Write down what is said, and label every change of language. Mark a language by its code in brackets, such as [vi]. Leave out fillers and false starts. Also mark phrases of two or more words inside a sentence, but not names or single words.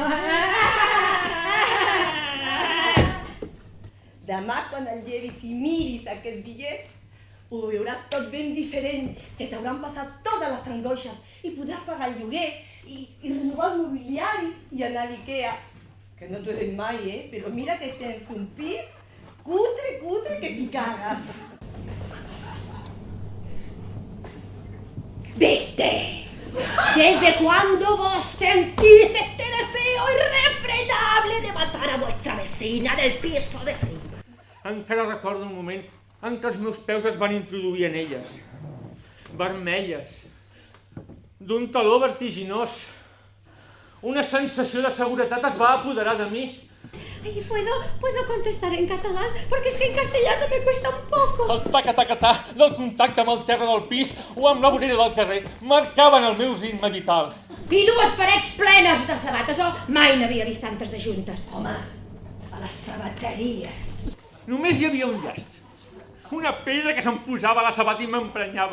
[ca] Demà, quan el llevis i miris aquest bitllet, ho veuràs tot ben diferent. Se t'hauran passat totes les angoixes i podràs pagar el lloguer i renovar el mobiliari i anar a l'Ikea. Que no t'ho he dit mai, però mira que tens un pis cutre que t'hi cagas. [es] ¿Viste? ¿Desde cuándo vos sentís este deseo irrefrenable de matar a vuestra vecina en el piso de arriba? [ca] Encara recordo un moment en què els meus peus es van introduir en elles. Vermelles. D'un taló vertiginós. Una sensació de seguretat es va apoderar de mi. [es] Ay, ¿puedo contestar en catalán? Porque es que en castellano me cuesta un poco. [ca] El taca-taca-ta del contacte amb el terra del pis o amb la vorera del carrer marcaven el meu ritme vital. I dues parets plenes de sabates, mai n'havia vist tantes de juntes. Home, a les sabateries. Només hi havia un llast. Una pedra que se'm posava a la sabata i m'emprenyava.